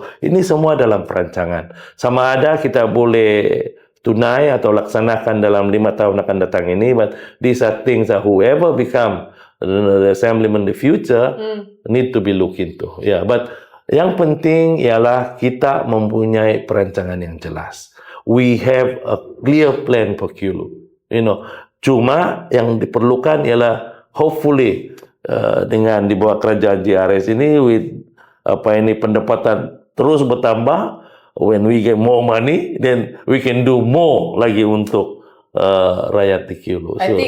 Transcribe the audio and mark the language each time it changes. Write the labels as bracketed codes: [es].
[en] So [ms] ini semua dalam perancangan. Sama ada kita boleh tunai atau laksanakan dalam 5 tahun akan datang ini. [en] But these are things that whoever become the assemblyman in the future need to be looked into. Yeah, but [ms] yang penting ialah kita mempunyai perancangan yang jelas. [en] We have a clear plan for Kiulu. You know, [ms] cuma yang diperlukan ialah [en] hopefully [ms] dengan di bawah kerajaan JRS ini [en] with [ms] pendapatan terus bertambah, [en] when we get more money then we can do more [ms] lagi untuk rakyat di Kiulu.